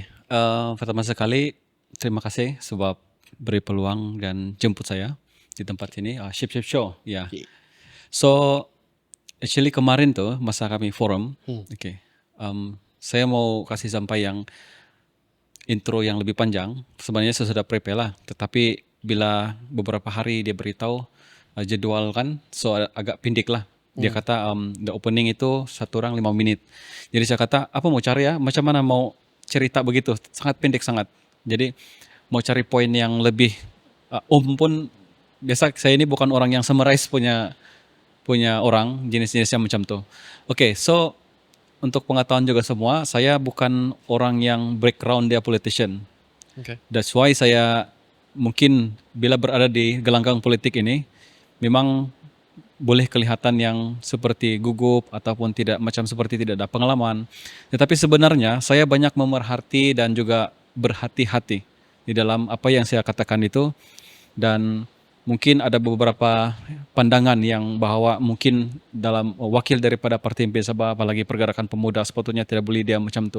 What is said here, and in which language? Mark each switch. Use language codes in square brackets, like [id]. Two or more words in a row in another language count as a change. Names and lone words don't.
[ms] Pertama sekali terima kasih sebab beri peluang dan jemput saya di tempat ini. Ship Show. Ya. Okay. [en] So actually [ms] kemarin tuh masa kami forum, saya mau kasih sampai yang intro yang lebih panjang. Sebenarnya saya sudah prepare lah, tetapi bila beberapa hari dia beritahu jadwal kan, so agak pendek lah. Dia kata [en] the opening [ms] itu 1 orang 5 menit. Jadi saya kata apa mau cari ya, macam mana mau cerita begitu, sangat pendek sangat. Jadi mau cari poin yang lebih pun biasa saya ini bukan orang yang summarize punya orang jenis-jenis yang macam tuh. Oke, so untuk pengetahuan juga semua, saya bukan orang yang background dia politician. Okay. [en] That's why [ms] saya mungkin bila berada di gelanggang politik ini memang boleh kelihatan yang seperti gugup ataupun tidak ada pengalaman. Tetapi sebenarnya saya banyak memerhati dan juga berhati-hati di dalam apa yang saya katakan itu, dan mungkin ada beberapa pandangan yang bahwa mungkin dalam wakil daripada Parti MP Sabah, apalagi pergerakan pemuda, sepatutnya tidak boleh dia macam tu.